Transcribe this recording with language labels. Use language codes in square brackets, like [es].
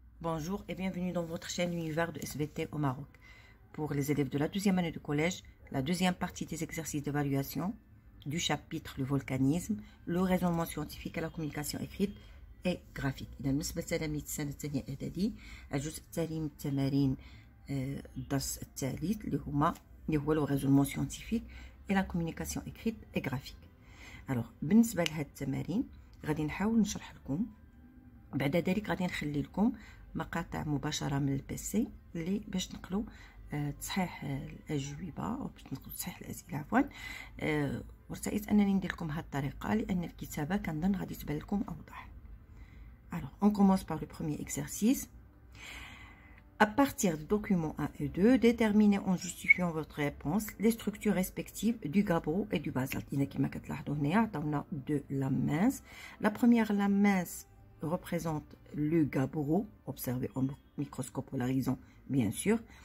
[fr] Bonjour et bienvenue dans votre chaîne Univers de SVT au Maroc. Pour les élèves de la deuxième année de collège, la deuxième partie des exercices d'évaluation du chapitre le volcanisme, le raisonnement scientifique et la communication écrite et graphique. [ar] إذا بالنسبة لتلاميذ السنة الثانية إعدادي الجزء التالي من التمارين الدرس الثالث اللي هو [fr] le raisonnement scientifique et la communication écrite et graphique. [ar] Alors بالنسبة لهاد التمارين غادي نحاول نشرح لكم، بعد ذلك غادي نخلي لكم مقاطع مباشرة من البيسي اللي باش تنقلوا تصحيح الأجوبة أو باش تنقلوا تصحيح الأسئلة عفوا. وارتأيت أنني ندير لكم هاد الطريقة لأن الكتابة كنظن غادي تبان لكم أوضح. [fr] Alors, on commence par le premier exercice. À partir du document 1 et 2, déterminez en justifiant votre réponse les structures respectives du gabbro et du basalte. Il y a qui m'a deux lames minces. La première lame mince représente le gabbro, observé en microscope polarisant, bien sûr.